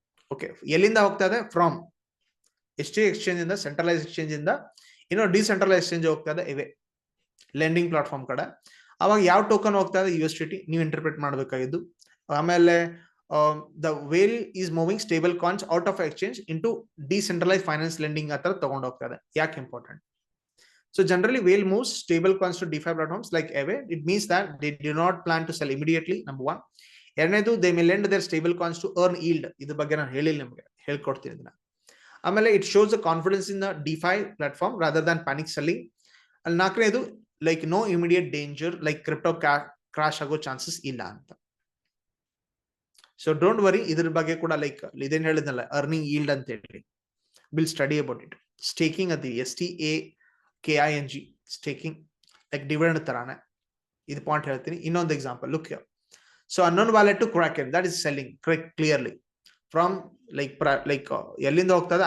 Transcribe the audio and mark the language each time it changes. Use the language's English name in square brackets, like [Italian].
[Kannada] Okay, ಎಲ್ಲಿಂದ ಹೋಗ್ತಾ ಇದೆ? ಫ್ರಮ್ HTX ಎಕ್ಸ್ಚೇಂಜ್ ಇಂದ, ಸೆಂಟ್ರಲೈಸ್ ಎಕ್ಸ್ಚೇಂಜ್ ಇಂದ ಇನ್ನೂ ಡಿಸೆಂಟ್ರಲೈಸ್ ಎಕ್ಸ್ಚೇಂಜ್ ಹೋಗ್ತಾ ಇದೆ ಇವೆ ಲೆಂಡಿಂಗ್ ಪ್ಲಾಟ್ಫಾರ್ಮ್ ಕಡೆ. ಅವಾಗ ಯಾವ ಟೋಕನ್ ಹೋಗ್ತಾ ಇದೆ? USDT ನೀವು ಇಂಟರ್ಪ್ರಿಟ್ ಮಾಡಬೇಕಾಗಿದ್ದು. ಆಮೇಲೆ [English] the whale is moving stable coins out of exchange into decentralise finance [Kannada] lending ಹತ್ರ ತಗೊಂಡು ಹೋಗ್ತಾ ಇದೆ. ಯಾಕೆ important? [English] So generally, whale moves stable coins to DeFi platforms like Aave. It means that they do not plan to sell immediately. Number one. ಎರಡನೇದು, they may lend their stable coins to earn yield. [Kannada] ಇದ್ರ ಬಗ್ಗೆ ನಾನು ಹೇಳಿಲ್ಲ ನಿಮಗೆ, ಹೇಳ್ಕೊಡ್ತೀನಿ ಇದನ್ನ. [English] ಆಮೇಲೆ it shows the confidence in the DeFi platform rather than panic selling. ಅಲ್ಲಿ ನಾಲ್ಕನೇದು, like no immediate danger, like crypto crash [Kannada] ಆಗೋ ಚಾನ್ಸಸ್ ಇಲ್ಲ ಅಂತ. ಸೊ ಡೋಂಟ್ ವರಿ, ಇದ್ರ ಬಗ್ಗೆ ಕೂಡ ಲೈಕ್ ಇದೇನು ಹೇಳಿದ್ನಲ್ಲ ಅರ್ನಿಂಗ್ yield ಅಂತ ಹೇಳಿ, [English] Will study about it. [Kannada] Staking ಅದು STAKING ಸ್ಟೇಕಿಂಗ್, ಲೈಕ್ ಡಿವಿಡೆಂಡ್ ತರಾನೆ. ಇದು ಪಾಯಿಂಟ್ ಹೇಳ್ತೀನಿ. ಇನ್ನೊಂದು example, look here. [English] so unknown wallet to Kraken, that is selling clearly from like [Kannada] ಎಲ್ಲಿಂದ ಹೋಗ್ತಾ ಇದೆ?